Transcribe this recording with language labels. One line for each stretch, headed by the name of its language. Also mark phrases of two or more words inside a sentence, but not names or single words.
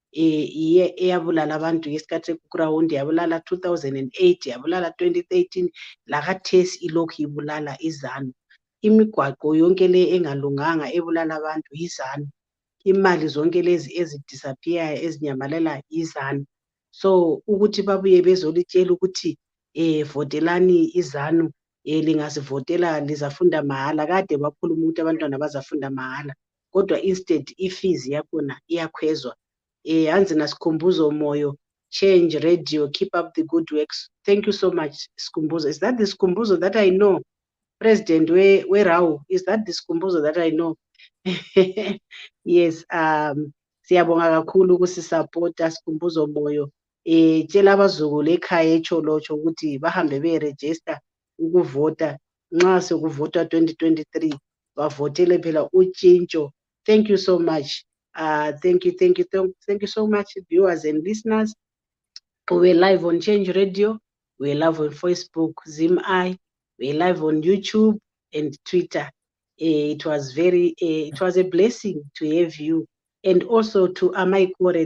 North Ndebele: eyabulala abantu ngesikhathi kuground yabulala 2008 yabulala 2013 lakathesi ilokhu ibulala izanu imigwaqo yonke le engalunganga ebulala abantu izanu imali zonke lezi ezidisappear ezinyamalela izanu. So ukuthi babuye bezolitshela ukuthi votelani izanu lingasivotela lizafunda mahala kade bakhuluma ukuthi abantwana bazafunda mahala kodwa instead ifees yakhona iyakhwezwa. Hanzi naSikhumbuzo Moyo,
English: Change Radio, keep up the good works. Thank you so much, Sikhumbuzo. Is that the Sikhumbuzo that I know? President, where are? Is that the Sikhumbuzo that I know? Yes,
North Ndebele: siyabonga kakhulu ukusisupporta Sikhumbuzo Moyo. Tshela abazukulu ekhaya echolotsho ukuthi bahambe beregister ukuvota nxa sekuvotwa 2023 bavotele phela utshintsho.
English: Thank you so much. Thank you so much, viewers and listeners. We're live on Change Radio, we're live on Facebook, ZimEye, we're live on YouTube and Twitter. It was a blessing to have you, and also to Amai Kore.